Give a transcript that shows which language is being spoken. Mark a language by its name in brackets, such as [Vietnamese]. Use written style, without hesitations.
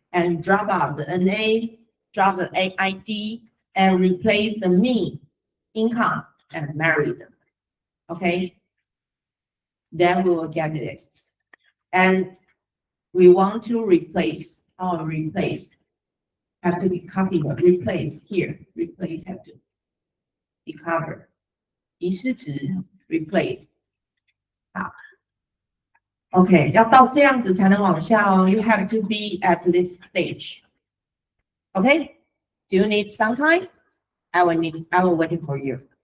[English] And drop out the NA, drop the ID, and replace the mean, income, and married. Okay? Then we will get this. And we want to replace, have to be copied, replace here, replace have to be covered. [Chinese] 遗失值 replace. 好。OK， 要到这样子才能往下哦。 [English] You have to be at this stage. OK, do you need some time? I will wait for you.